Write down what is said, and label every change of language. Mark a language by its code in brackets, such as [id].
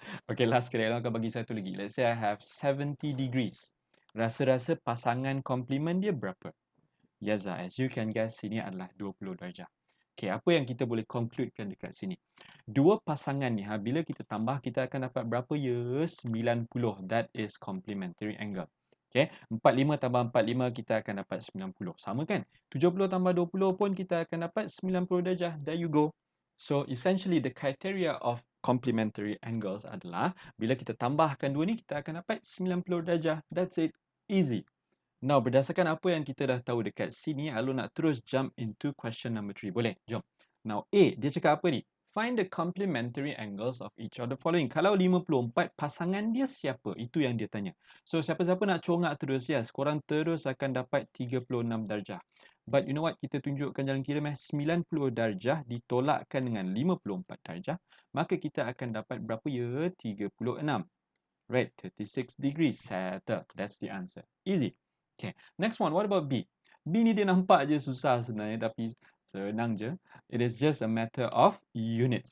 [ms] Okay, last sekali Along akan bagi satu lagi. [en] Let's say I have 70 degrees. [ms] Rasa-rasa pasangan complement dia berapa? Yaza, [en] as you can guess, [ms] sini adalah 20 darjah. Okay, apa yang kita boleh concludekan dekat sini? Dua pasangan ni, bila kita tambah, kita akan dapat berapa ya? 90. [en] That is complementary angle. [ms] Okay, 45 tambah 45, kita akan dapat 90. Sama kan? 70 tambah 20 pun kita akan dapat 90 darjah. [en] There you go. So, essentially, the criteria of complementary angles [ms] adalah bila kita tambahkan dua ni, kita akan dapat 90 darjah. [en] That's it. Easy. [ms] Now, berdasarkan apa yang kita dah tahu dekat sini, Alun nak terus [en] jump into question number 3. [ms] Boleh? Jom. Now, A, dia cakap apa ni? [en] Find the complementary angles of each of the following. [ms] Kalau 54, pasangan dia siapa? Itu yang dia tanya. So, siapa-siapa nak congak terus, yes, korang terus akan dapat 36 darjah. [en] But you know what? [ms] Kita tunjukkan jalan kira 90 darjah ditolakkan dengan 54 darjah. Maka kita akan dapat berapa ya? [en] 36. Right, 36 degrees. Settle. That's the answer. Easy. Okay, next one. What about B? [ms] B ni dia nampak je susah sebenarnya tapi senang je. [en] It is just a matter of units.